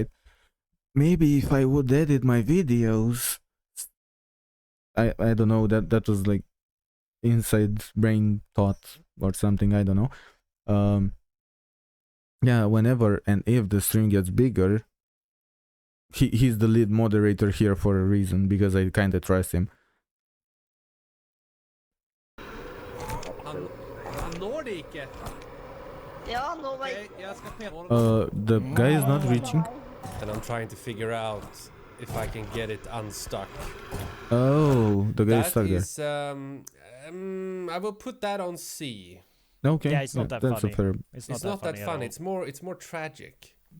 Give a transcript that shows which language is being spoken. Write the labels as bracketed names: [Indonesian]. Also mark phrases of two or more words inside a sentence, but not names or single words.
[English] Maybe if I would edit my videos, I don't know, that was like inside brain thought or something, I don't know. Yeah, whenever and if the stream gets bigger, he's the lead moderator here for a reason, because I kind of trust him. [Norwegian] Han når det ikke. Ja, nå var Ok, jeg skal prøve å... [English] The guy is not reaching. And I'm trying to figure out if I can get it unstuck. Oh, the guy is stuck there. That is, I will put that on C. Okay, Yeah, it's not that that's funny. a fair. It's It's not that funny. It's more tragic.